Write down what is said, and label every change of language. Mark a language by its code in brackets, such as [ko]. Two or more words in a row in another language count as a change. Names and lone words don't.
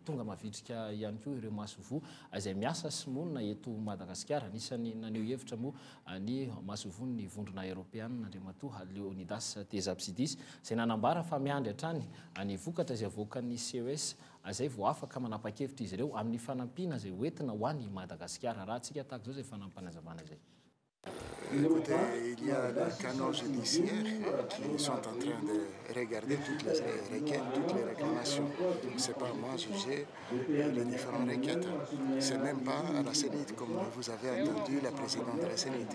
[mg] tonga mavitrika ihany koa ireo masovo izay miasa sy monina eto Madagasikara anisany naneo hevitra moa ny masovo ny vondrona eropeanina andriamatoa Leonidas Tezapsidis zay nanambara fa miandry hatrany ny vokatra izay avoakan'ny CES zay vao afaka manapa-kevitra izy ireo amin'ny fanampiana zay hoentina ho an'ny Madagasikara raha antsika tahaka zao zay fanampanazavana zay. [fr] Écoutez, il y a les canaux judiciaires qui sont en train de regarder toutes les requêtes, toutes les réclamations. Ce n'est pas moi juger les différentes requêtes. Ce n'est même pas à la Sénite, comme vous avez entendu la présidente de la Sénite.